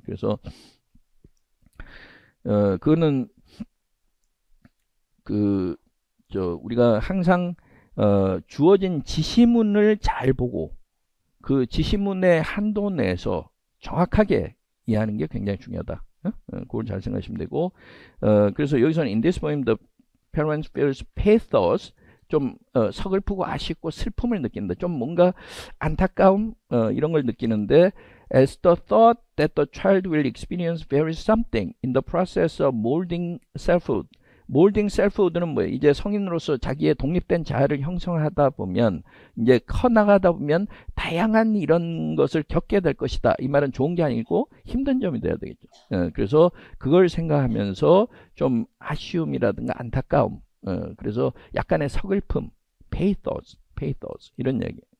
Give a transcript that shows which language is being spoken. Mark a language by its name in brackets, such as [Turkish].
[Korean] 그래서 그거는 우리가 항상 주어진 지시문을 잘 보고 그 지시문의 한도 내에서 정확하게 이해하는 게 굉장히 중요하다. 그걸 잘 생각하시면 되고, 그래서 여기서는 [English] in this poem the parents feels pathos, [Korean] 좀 서글프고 아쉽고 슬픔을 느낀다. 좀 뭔가 안타까움 이런 걸 느끼는데, [English] as the thought that the child will experience varies something in the process of molding selfhood. [Korean] 몰딩 셀프후드는 뭐예요? 이제 성인으로서 자기의 독립된 자아를 형성하다 보면, 이제 커나가다 보면 다양한 이런 것을 겪게 될 것이다. 이 말은 좋은 게 아니고 힘든 점이 돼야 되겠죠. 그래서 그걸 생각하면서 좀 아쉬움이라든가 안타까움, 그래서 약간의 서글픔, pathos 이런 얘기.